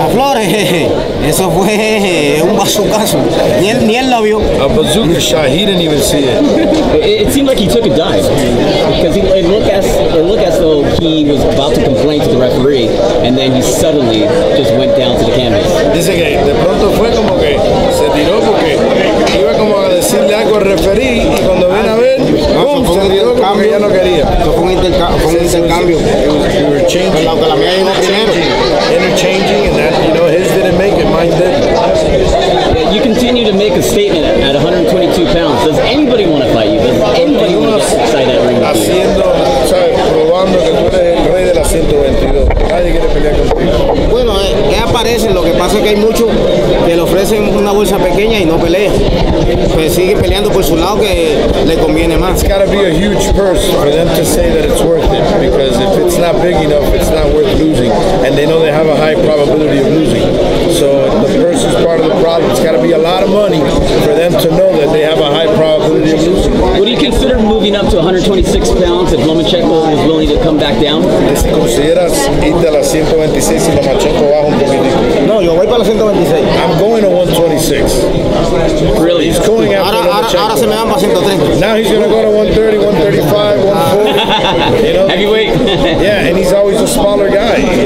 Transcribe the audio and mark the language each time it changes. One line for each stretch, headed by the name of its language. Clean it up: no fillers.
Spanish: A Flores, eso fue un bazucazo. Ni él lo vio.
English: a bazooka shot. He didn't even see it. It seemed like he took a dive because it looked as though he was about to complain to the referee, and then he suddenly just went down to the canvas.
Spanish: Dice que de pronto fue como que se tiró porque iba como a decirle algo al referí y cuando viene a ver, ¡pum!, se tiró como que ya no quería. Eso fue un intercambio.
English: We were changing,
Spanish: La mía llegó primero.
English: interchanging, and that, his didn't make it, mine did. You continue to make a statement at 122 pounds. Does anybody want to fight you? Does anybody want to get inside that ring with you?
Spanish: Haciendo, ¿sabes? Probando que tú eres el rey de la 122. Nadie quiere pelear contigo. Bueno, aparecen, lo que pasa es que hay muchos que le ofrecen una bolsa pequeña y no pelean. Pues siguen peleando por su lado que le conviene más.
English: It's got to be a huge purse for them to say that it's worth it, because if it's not big enough, it's not worth losing, and they know they have a high probability of losing. So the purse is part of the problem. It's got to be a lot of money for them to know that they have a high probability of losing. Would you consider moving up to 126 pounds if Lomachenko was willing to come back down?
Spanish: Si consideras irte a las 126 y Lomachenko baja un poquitico. No, yo voy para la 126.
English: I'm going to 126. Really? He's going after Lomachenko.
Spanish: Ahora se me van para 130.
English: Now he's going to go to 130, 135, 140. Heavyweight? Yeah, and he's always a smaller guy,